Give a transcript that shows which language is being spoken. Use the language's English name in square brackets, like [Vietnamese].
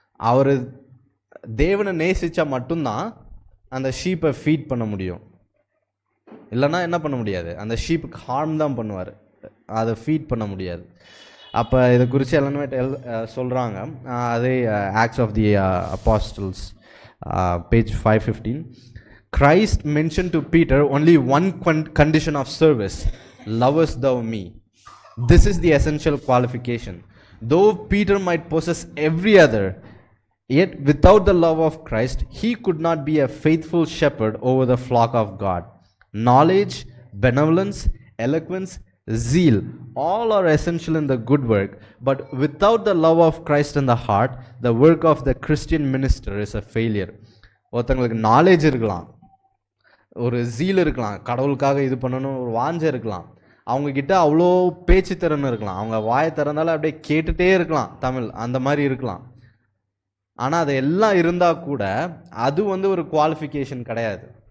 [Tamil] அவர் தேவனை நேசித்தா மட்டும்தான் அந்த ஷீப்பை ஃபீட் பண்ண முடியும். இல்லைன்னா என்ன பண்ண முடியாது? அந்த ஷீப்புக்கு ஹார்ம் தான் பண்ணுவார், அதை ஃபீட் பண்ண முடியாது. அப்போ இதை குறித்து எல்லாமே சொல்கிறாங்க. அதே acts of the apostles page 515. [English] Christ mentioned to Peter only one condition of service: lovest thou me? This is the essential qualification. Though Peter might possess every other, yet without the love of Christ he could not be a faithful shepherd over the flock of God. Knowledge, benevolence, eloquence, zeal, all are essential in the good work, but without the love of Christ in the heart, the work of the Christian minister is a failure. [Tamil] ஒருத்தங்களுக்கு knowledge இருக்கலாம், ஒரு zeal இருக்கலாம், கடவுளுக்காக இது பண்ணணும் ஒரு வாஞ்சை இருக்கலாம், அவங்கக்கிட்ட அவ்வளோ பேச்சு திறன் இருக்கலாம், அவங்க வாயை திறந்தாலும் அப்படியே கேட்டுகிட்டே இருக்கலாம், தமிழ் அந்த மாதிரி இருக்கலாம். ஆனால் அது எல்லாம் இருந்தால் கூட அது வந்து ஒரு குவாலிஃபிகேஷன் கிடையாது.